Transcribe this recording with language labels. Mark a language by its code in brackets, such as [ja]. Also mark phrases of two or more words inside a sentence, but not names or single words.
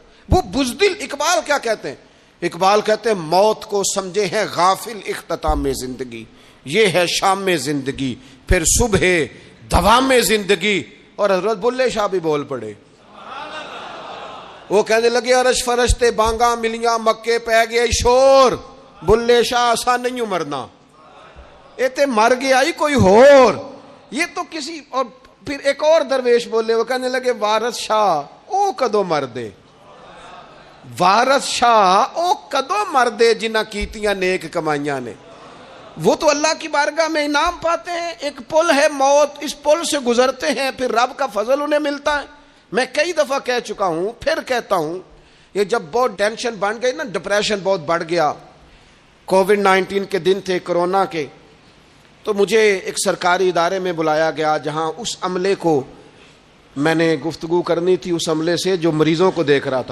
[ur] وہ بزدل، اقبال کیا کہتے ہیں؟ اقبال کہتے ہیں موت کو سمجھے ہیں غافل اختتام میں زندگی، یہ ہے شام میں زندگی، پھر صبح دوام میں زندگی۔ اور حضرت بلے شاہ بھی بول پڑے، وہ کہنے لگے [pa] عرش فرشتے بانگا ملیاں مکے پہ گیا شور، بلے شاہ آسان نہیں مرنا، ایتے مر گیا ہی کوئی ہور، [ur] یہ تو کسی۔ اور پھر ایک اور درویش بولے، وہ کہنے لگے [pa] وارث شاہ او کدو مردے، وارث شاہ او کدو مردے جنہ کیتیاں نیک کمائیاں نے۔ [ur] وہ تو اللہ کی بارگاہ میں انعام پاتے ہیں. ایک پل ہے موت, اس پل سے گزرتے ہیں, پھر رب کا فضل انہیں ملتا ہے. میں کئی دفعہ کہہ چکا ہوں, پھر کہتا ہوں, یہ جب بہت ٹینشن بڑھ گئی نا, ڈپریشن بہت بڑھ گیا, کووڈ-19 کے دن تھے, کرونا کے, تو مجھے ایک سرکاری ادارے میں بلایا گیا جہاں اس عملے کو میں نے گفتگو کرنی تھی, اس عملے سے جو مریضوں کو دیکھ رہا تھا.